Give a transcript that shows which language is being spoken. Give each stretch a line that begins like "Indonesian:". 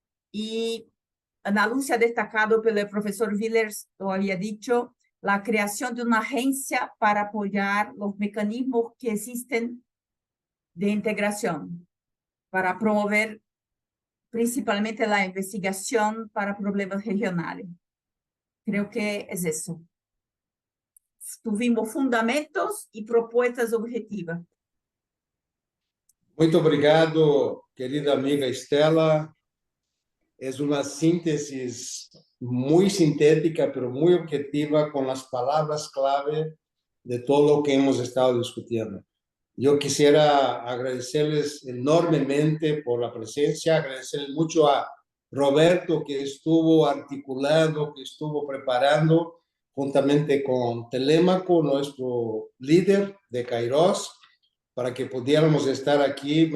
Spanish: Y Ana Lúcia ha destacado pelo el profesor Villers, lo había dicho, la creación de una agencia para apoyar los mecanismos que existen de integración, para promover principalmente la investigación para problemas regionales. Creo que es eso. Tuvimos fundamentos y propuestas objetivas.
Portuguese: Muito obrigado, querida amiga Estela.
Spanish: Es una síntesis muy sintética, pero muy objetiva, con las palabras clave de todo lo que hemos estado discutiendo. Yo quisiera agradecerles enormemente por la presencia, agradecerles mucho a Roberto, que estuvo articulando, que estuvo preparando, juntamente con Telémaco, nuestro líder de Kairos, para que pudiéramos estar aquí.